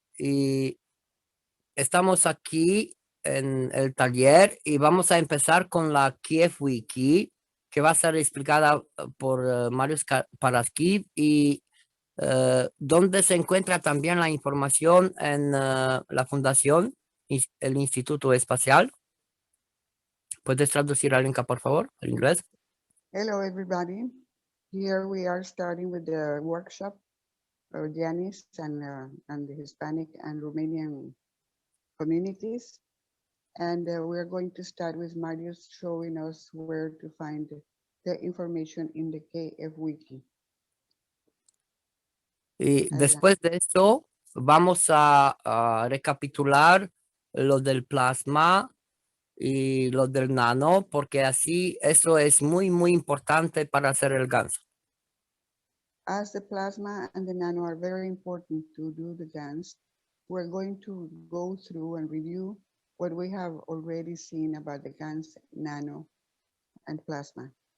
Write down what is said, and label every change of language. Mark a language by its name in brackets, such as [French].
[Spanish] Y estamos aquí en el taller y vamos a empezar con la Kiev Wiki, que va a ser explicada por Marius Paraskiv y donde se encuentra también la información en la Fundación, el Instituto Espacial. ¿Puedes traducir, Alenka, por favor, al inglés? [English] Hello, everybody. Here we are starting with the workshop of Janice and the Hispanic and Romanian communities. And we're going to start with Marius showing us where to find the information in the KF Wiki. [Spanish] Y Adelante. después de esto, vamos a recapitular lo del plasma y lo del nano, porque así eso es muy, muy importante para hacer el ganso. [English] As the plasma and the nano are very important to do the GANs, we're going to go through and review what we have already seen about the GANs, nano, and plasma.